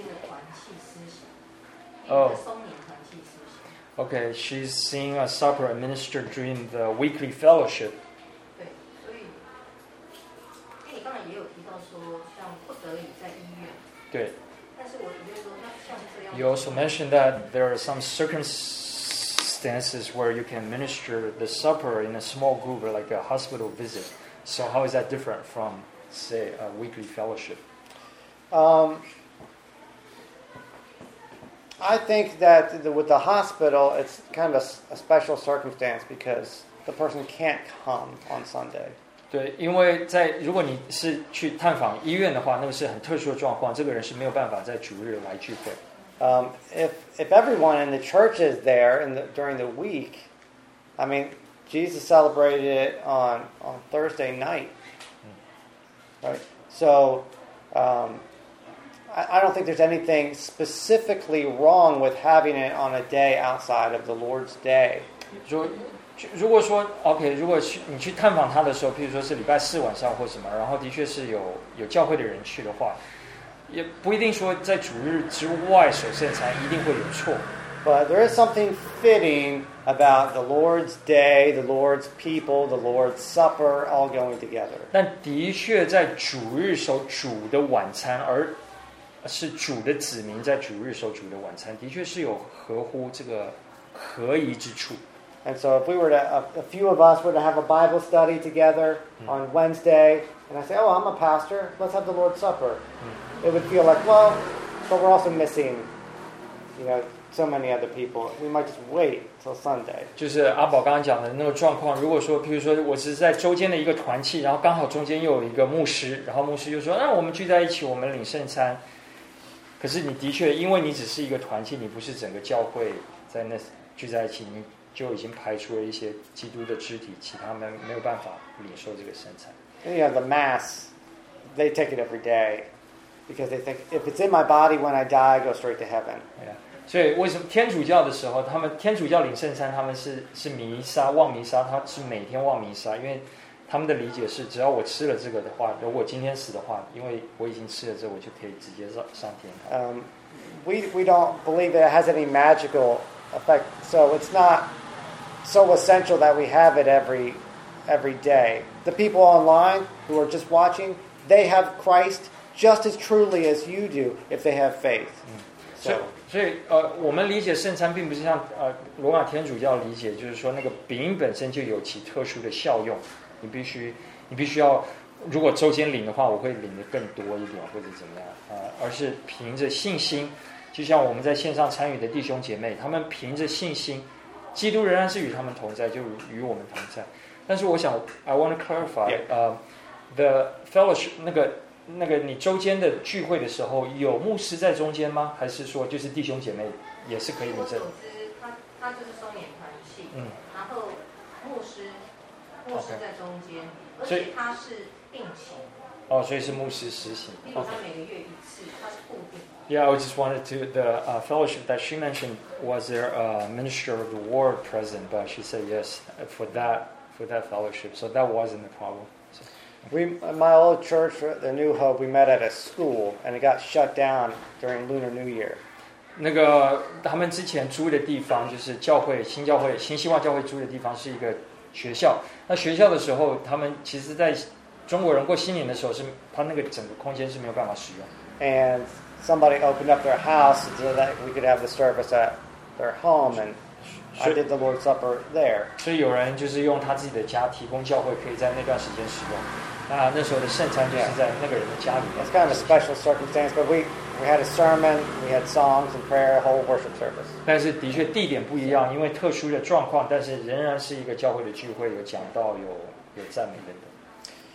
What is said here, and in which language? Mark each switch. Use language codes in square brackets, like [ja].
[zh] 我见过圣餐是在周间的团契施行，松年团契施行。 [en] Okay, she's seeing a supper administered during the weekly fellowship. [zh] 对，所以，因为你刚才也有提到说，像不得已在医院。对。但是我觉得说，那像这样。 [en] You also mentioned that there are some circumstances where you can administer the supper in a small group, like a hospital visit. So how is that different from, say, a weekly fellowship? I think that with the hospital, it's kind of a special circumstance because the person can't come on Sunday. [zh] 对，因为在如果你是去探访医院的话，那个是很特殊的状况，这个人是没有办法在主日来聚会。 [en] If everyone in the church is there during the week, I mean, Jesus celebrated it on Thursday night. Right. So, I don't think there's anything specifically wrong with having it on a day outside of the Lord's Day. [zh] 如果说 OK， 如果你去探访他的时候，譬如说是礼拜四晚上或什么，然后的确是有教会的人去的话，也不一定说在主日之外守圣餐一定会有错。 [en] But there is something fitting about the Lord's Day, the Lord's people, the Lord's Supper all going together. [zh] 但的确在主日守主的晚餐，而是主的子民在主日守主的晚餐，的确是有合乎这个合宜之处。 [en] And so if we were to, a few of us were to have a Bible study together on Wednesday, and I say, oh, I'm a pastor, let's have the Lord's Supper. It would feel like, well, but we're also missing, you know,so many other people. We might just wait till Sunday. [zh] 就是阿宝刚刚讲的那个状况，如果说譬如说我是在周间的一个团契，然后刚好中间又有一个牧师，然后牧师就说那我们聚在一起我们领圣餐，可是你的确因为你只是一个团契，你不是整个教会在那聚在一起，你就已经排除了一些基督的肢体，其他们没有办法领受这个圣餐。 [en] Yeah, the mass, they take it every day because they think if it's in my body when I die, I go straight to heaven. Yeah. [zh] 所以为什么天主教的时候，他们天主教领圣餐，他们是弥撒，望弥撒，他是每天望弥撒，因为他们的理解是，只要我吃了这个的话，如果今天死的话，因为我已经吃了这个，我就可以直接上天堂。 [en] We don't believe that it has any magical effect, so it's not so essential that we have it every day. The people online who are just watching, they have Christ just as truly as you do if they have faith. So. [zh] 所以我们理解圣餐并不是像罗马天主教理解，就是说那个饼本身就有其特殊的效用，你必须要，如果周间领的话我会领的更多一点或者怎么样，而是凭着信心，就像我们在线上参与的弟兄姐妹，他们凭着信心，基督仍然是与他们同在，就与我们同在。但是我想 [en] I want to clarify、yeah. the fellowship [zh] 那个你周间的聚会的时候，有牧师在中间吗？还是说就是弟兄姐妹也是可以领证？他就是松眼团契，然后牧师在中间，所以而且他是定期。所以是牧师实行。例如他每个月一次，他是固定。 [en] Yeah, I just wanted to the fellowship that she mentioned. Was there a minister of the ward present? But she said yes for that fellowship. So that wasn't the problem. My old church, the New Hope, we met at a school, and it got shut down during Lunar New Year. [zh] 那个他们之前租的地方就是教会新教会新希望教会租的地方是一个学校。那学校的时候，他们其实在中国人过新年的时候是他那个整个空间是没有办法使用。 [en] And somebody opened up their house so that we could have the service at their home, and I did the Lord's Supper there. [zh] 所以有人就是用他自己的家提供教会可以在那段时间使用。那时候的圣餐就是在那个人的家里。 [en] It's kind of a special circumstance, but we had a sermon, we had songs and prayer, a whole worship service. [zh] 但是的确地点不一样，因为特殊的状况，但是仍然是一个教会的聚会，有讲道，有赞美等等。